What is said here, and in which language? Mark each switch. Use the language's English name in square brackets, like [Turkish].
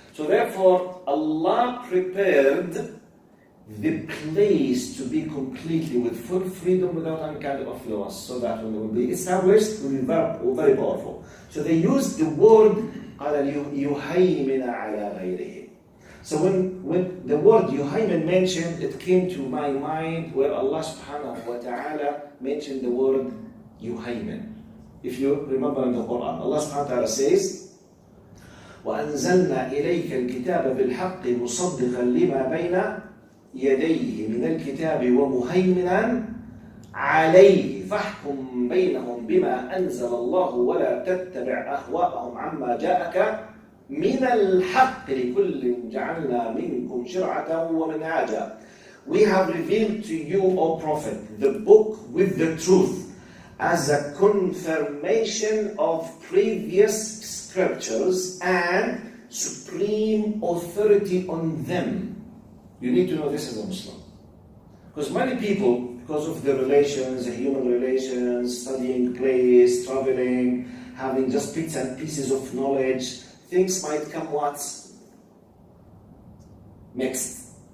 [English] So therefore, Allah prepared the place to be completely with full freedom without any kind of influence, so that when it will be established, it will be very powerful. So they used the word [Arabic] قال يهيمن على غيره. [English] So when the word yuhaymin mentioned, it came to my mind where Allah subhanahu wa ta'ala mentioned the word yuhaymin. If you remember in the Quran, Allah subhanahu wa ta'ala says, [Arabic] وَأَنزَلْنَا إِلَيْكَ الْكِتَابَ بِالْحَقِّ مُصَدِّقًا لِمَا بَيْنَ يَدَيْهِ مِنَ الْكِتَابِ وَمُهَيْمِنًا عَلَيْهِ فَاحْكُمْ بَيْنَهُمْ بِمَا أَنزَلَ اللَّهُ وَلَا تَتَّبِعْ أَهْوَاءَهُمْ عَمَّا جَاءَكَ من الحق لكل جعلنا منكم شرعة ومنهاجا. [English] We have revealed to you, O Prophet, the book with the truth as a confirmation of previous scriptures and supreme authority on them. You need to know this as a Muslim. Because many people, because of the relations, the human relations, studying place, traveling, having just bits and pieces of knowledge, things might come mixed.